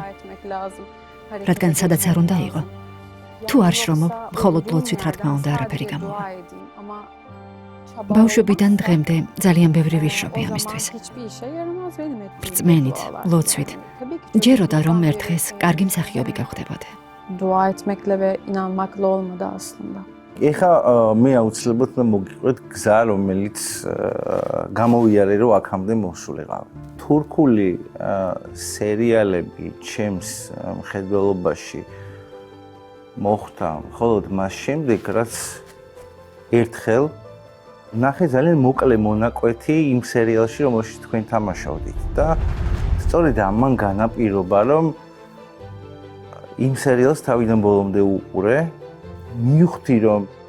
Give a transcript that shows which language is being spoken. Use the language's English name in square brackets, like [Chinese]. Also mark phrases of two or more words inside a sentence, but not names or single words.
[Georgian] რადგან სადაც არ უნდა იყო. თუ არ შრომობ, მხოლოდ ლოცვით რა თქმა უნდა არაფერი გამოვა. ბავშვობიდან დღემდე ძალიან ბევრი ვიშრობი ამისთვის. რწმენით, ლოცვით. ჯეროდა რომ ერთ დღეს კარგი მსახიობი გავხდებოდე. [Turkish] Dua etmekle ve inanmakla olmadı aslında. [Georgian] ეხა მე აუცილებლად უნდა მოგიყვეთ გზა, რომელიც გამოვიარე, რომ აქამდე მოსულიყავ. თურქული სერიალები ჩემს მხედველობაში მოხდა მხოლოდ მას შემდეგ, რაც ერთხელ ნახე ძალიან მოკლე მონაკვეთი იმ სერიალში, რომელშიც თქვენ თამაშობდით და სწორედ ამან განაპირობა, რომ იმ სერიალს თავიდან ბოლომდე უყურე, მივხვდი, რომ